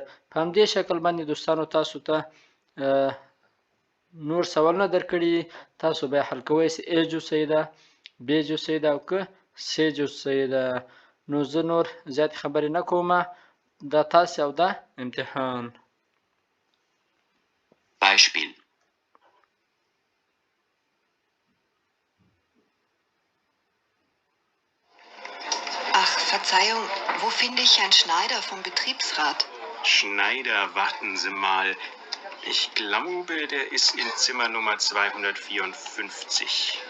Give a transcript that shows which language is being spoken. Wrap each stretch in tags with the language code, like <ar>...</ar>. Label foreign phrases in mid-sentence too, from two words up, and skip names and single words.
<ps>په همدې شکل باندې دوستانو تاسو ته نور سوالونه درکړي تاسو به حل کوئ چې ای جو صحیح ده، بی جو صحیح ده او که سی جو صحیح ده. نو زه نور زیاتې خبرې نه کومه. دا تاسې او دا امتحان.</ps> <de>Beispiel. Ach, Verzeihung, wo finde ich Herrn Schneider vom Betriebsrat? Schneider, warten Sie mal. Ich glaube, der ist in Zimmer Nummer 254.</de>